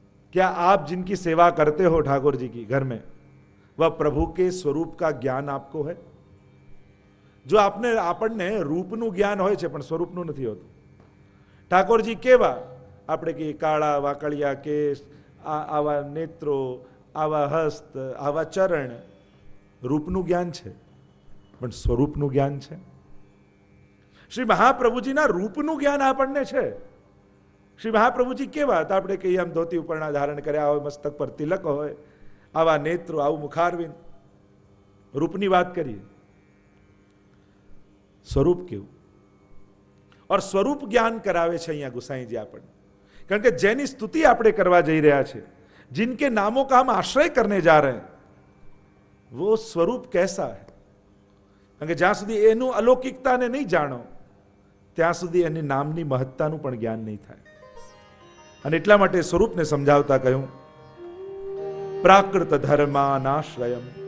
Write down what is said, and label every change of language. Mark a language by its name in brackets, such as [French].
[Hindi] क्या आप जिनकी सेवा करते हो ठाकुर जी की घर में, वह प्रभु के स्वरूप का ज्ञान आपको है? जो आपने [Gujarati] આપણને રૂપનું જ્ઞાન હોય છે પણ સ્વરૂપનું નથી હોતું. ઠાકોરજી કેવા? આપણે કે કાળા વાકળિયા કેસ, આવા નેત્રો, આવા હસ્ત, આવા ચરણ, રૂપનું જ્ઞાન છે પણ સ્વરૂપનું જ્ઞાન છે. શ્રી મહાપ્રભુજીના રૂપનું જ્ઞાન આપણને છે. શ્રી મહાપ્રભુજી કેવા હતા? આપણે કહીએ આમ ધોતી ઉપરના ધારણ કર્યા હોય, મસ્તક પર તિલક હોય, આવા નેત્રો, આવું મુખારવિંદ, રૂપની વાત કરીએ. સ્વરૂપ કેવું? और સ્વરૂપ જ્ઞાન કરાવે છે અહીંયા ગુસાઈજી આપણને. કારણ કે જેની સ્તુતિ આપણે કરવા જઈ રહ્યા છે, [Hindi] जिनके नामों का हम आश्रय करने जा रहे हैं, वो स्वरूप कैसा है? [Gujarati] કારણ કે જ્યાં સુધી એનું અલૌકિકતાને નહીં જાણો ત્યાં સુધી એની નામની મહત્તાનું પણ જ્ઞાન નહીં થાય. અને એટલા માટે સ્વરૂપને સમજાવતા કહ્યું પ્રાકૃત ધર્માનાશ્રયમ.